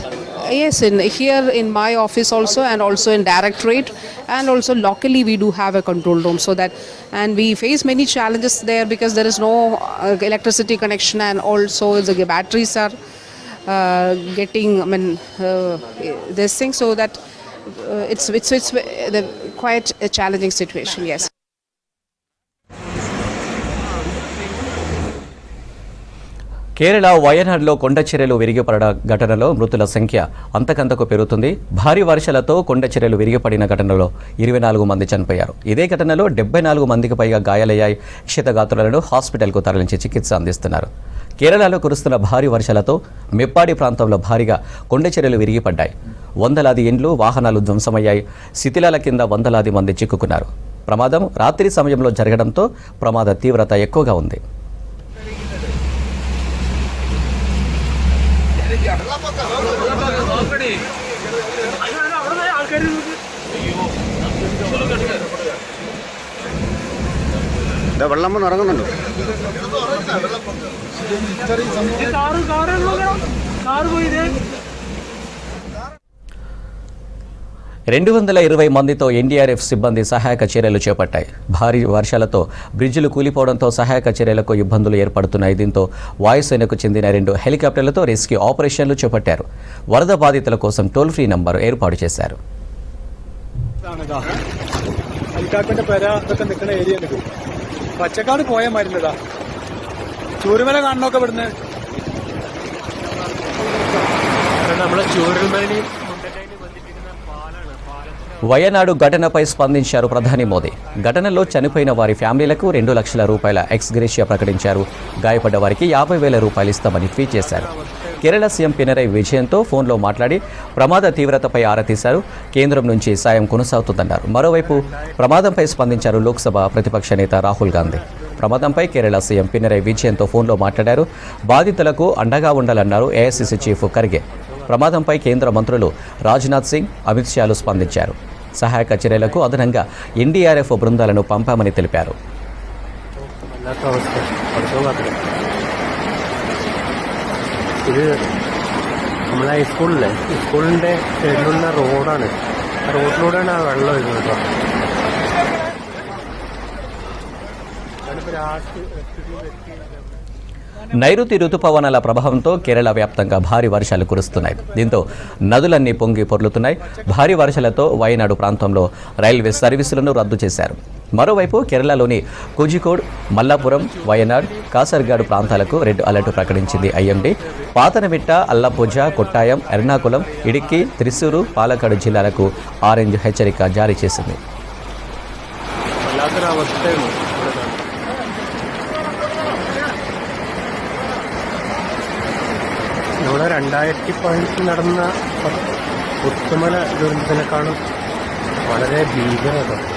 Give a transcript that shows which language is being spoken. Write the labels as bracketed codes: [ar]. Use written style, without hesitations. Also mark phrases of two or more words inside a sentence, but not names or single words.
[en] Yes, here in my office also, and also in directorate, and also locally we do have a control room, so that, and we face many challenges there because there is no electricity connection, and also the batteries are getting this thing, so that it's quite a challenging situation. Yes. [te] కేరళ వయనాడ్లో కొండ చర్యలు విరిగిపడ ఘటనలో మృతుల సంఖ్య అంతకంతకు పెరుగుతుంది. భారీ వర్షాలతో కొండ చర్యలు విరిగిపడిన ఘటనలో 24 మంది చనిపోయారు. ఇదే ఘటనలో 74 మందికి పైగా గాయాలయ్యాయి. క్షతగాత్రులను హాస్పిటల్కు తరలించి చికిత్స అందిస్తున్నారు. కేరళలో కురుస్తున్న భారీ వర్షాలతో మెప్పాడి ప్రాంతంలో భారీగా కొండ చర్యలు విరిగిపడ్డాయి. వందలాది ఇండ్లు, వాహనాలు ధ్వంసమయ్యాయి. శిథిలాల కింద వందలాది మంది చిక్కుకున్నారు. ప్రమాదం రాత్రి సమయంలో జరగడంతో ప్రమాద తీవ్రత ఎక్కువగా ఉంది. [ml] വെള്ളം വന്ന് ഇറങ്ങുന്നുണ്ടോ? കാറ് പോയിദേ [te] 220 మందితో ఎన్డీఆర్ఎఫ్ సిబ్బంది సహాయక చర్యలు చేపట్టాయి. భారీ వర్షాలతో బ్రిడ్జిలు కూలిపోవడంతో సహాయక చర్యలకు ఇబ్బందులు ఏర్పడుతున్నాయి. దీంతో వాయుసేనకు చెందిన 2 హెలికాప్టర్లతో [en] rescue operations [te] చేపట్టారు. వరద బాధితుల కోసం [en] toll free number [te] ఏర్పాటు చేశారు. [ml] ഹെലികോപ്റ്ററിന്റെ പെര ഇതൊക്കെ നിൽക്കുന്ന ഏരിയ ഉണ്ട്. പച്ചക്കാട് പോയാൽ മരുന്നതാ ചൂരുമല കാണണമൊക്കെ ഇവിടുന്ന് നമ്മളെ ചൂരൽമലി [te] వయనాడు ఘటనపై స్పందించారు ప్రధాని మోదీ. ఘటనలో చనిపోయిన వారి ఫ్యామిలీలకు 2 లక్షల రూపాయల [en] ex gratia [te] ప్రకటించారు. గాయపడ్డ వారికి 50,000 రూపాయలు ఇస్తామని ట్వీట్ చేశారు. కేరళ సీఎం పినరై విజయన్తో ఫోన్లో మాట్లాడి ప్రమాద తీవ్రతపై ఆరా తీశారు. కేంద్రం నుంచి సాయం కొనసాగుతుందన్నారు. మరోవైపు ప్రమాదంపై స్పందించారు లోక్సభ ప్రతిపక్ష నేత రాహుల్ గాంధీ. ప్రమాదంపై కేరళ సీఎం పినరై విజయన్తో ఫోన్లో మాట్లాడారు. బాధితులకు అండగా ఉండాలన్నారు ఏఐసీసీ చీఫ్ ఖర్గే. ప్రమాదంపై కేంద్ర మంత్రులు రాజ్నాథ్ సింగ్, అమిత్ షాలు స్పందించారు. సహాయక చర్యలకు అదనంగా ఎన్డీఆర్ఎఫ్ బృందాలను పంపామని తెలిపారు. [ml] ഇത് നമ്മളെ സ്കൂളിൻ്റെ സൈഡിലുള്ള റോഡാണ്. ആ റോഡിലൂടെയാണ് ആ വെള്ളം വരുന്നത് കേട്ടോ. [te] నైరుతి రుతుపవనాల ప్రభావంతో కేరళ వ్యాప్తంగా భారీ వర్షాలు కురుస్తున్నాయి. దీంతో నదులన్నీ పొంగి పొర్లుతున్నాయి. భారీ వర్షాలతో వయనాడు ప్రాంతంలో రైల్వే సర్వీసులను రద్దు చేశారు. మరోవైపు కేరళలోని కోజికోడ్, మల్లాపురం, వయనాడ్, కాసర్గాడు ప్రాంతాలకు [en] red alert [te] ప్రకటించింది ఐఎండీ. పాతనమిట్ట, అల్లపూజ, కొట్టాయం, ఎర్నాకుళం, ఇడిక్కి, త్రిశూరు, పాలక్కాడు జిల్లాలకు ఆరెంజ్ హెచ్చరిక జారీ చేసింది. [ml] ഇവിടെ 2015 നടന്ന പുത്തുമല ദുരന്തത്തിനെക്കാളും വളരെ ഭീകരത.